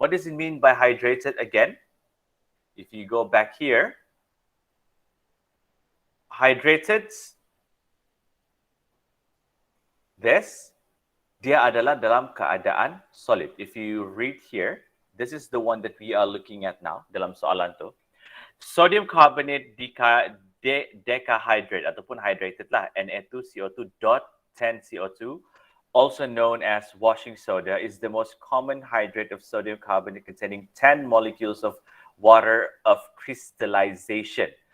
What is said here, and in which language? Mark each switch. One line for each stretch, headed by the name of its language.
English: What does it mean by hydrated again? If you go back here, hydrated,
Malay: dia adalah dalam keadaan solid.
English: If you read here, this is the one that we are looking at now
Malay: dalam soalan tu.
English: Sodium carbonate decahydrate ataupun hydrated lah, Na2CO2 dot 10CO2, also known as washing soda, is the most common hydrate of sodium carbonate containing 10 molecules of water of crystallization.